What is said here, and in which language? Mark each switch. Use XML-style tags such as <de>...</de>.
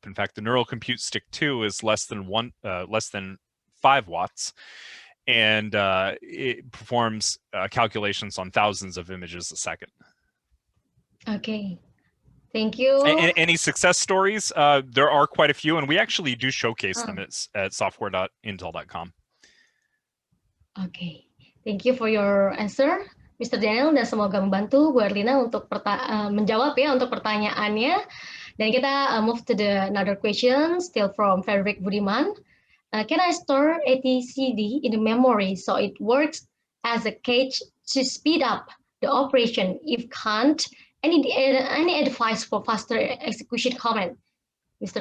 <en>In fact, the Neural Compute Stick 2 is less than 5 watts, and it performs calculations on thousands of images a second. Okay, thank you. Any success stories? There are quite a few, and we actually do showcase them at software.intel.com. Okay, thank you for your answer, Mr.</en> <id>Daniel, dan semoga membantu Bu Erlina untuk menjawab untuk pertanyaannya. Dan kita</id> <en>move to another question, still from Fredrik Budiman. Can I store etcd in the memory so it works as a cache to speed up the operation? If can't, any advice for faster execution command, Mr.</en>